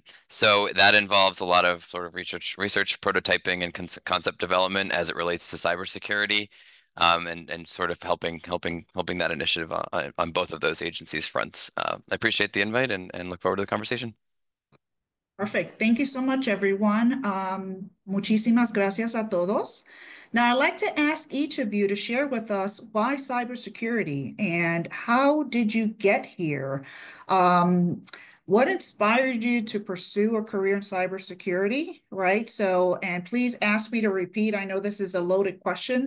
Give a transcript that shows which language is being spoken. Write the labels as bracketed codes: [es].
[en] So that involves a lot of sort of research prototyping and concept development as it relates to cybersecurity, and sort of helping that initiative on both of those agencies' fronts. I appreciate the invite and look forward to the conversation. Perfect. Thank you so much, everyone. [es] Muchísimas gracias a todos. [en] Now, I'd like to ask each of you to share with us why cybersecurity and how did you get here? What inspired you to pursue a career in cybersecurity, right? So, and please ask me to repeat. I know this is a loaded question.